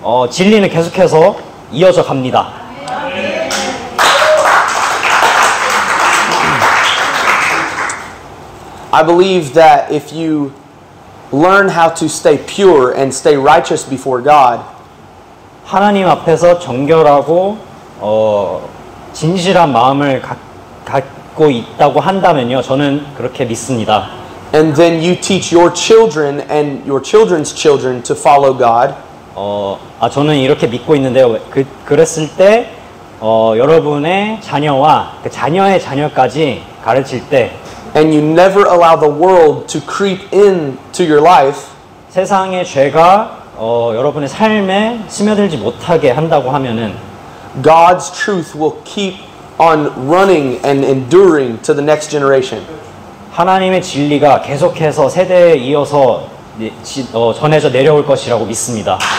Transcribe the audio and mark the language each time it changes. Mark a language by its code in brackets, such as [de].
[ko] 진리는 계속해서 이어져 갑니다. [en] I believe that if you learn how to stay pure and stay righteous before God, [ko] 하나님 앞에서 정결하고 진실한 마음을 갖고 있다고 한다면요, 저는 그렇게 믿습니다. [en] and then you teach your children and your children's children to follow God, [ko] 저는 이렇게 믿고 있는데요. 그랬을 때 여러분의 자녀와 그 자녀의 자녀까지 가르칠 때 [en] and you never allow the world to creep into your life, [ko] 세상의 죄가 여러분의 삶에 스며들지 못하게 한다고 하면은 [en] God's truth will keep on running and enduring to the next generation. [ko] 하나님의 진리가 계속해서 세대에 이어서 전해져 내려올 것이라고 믿습니다.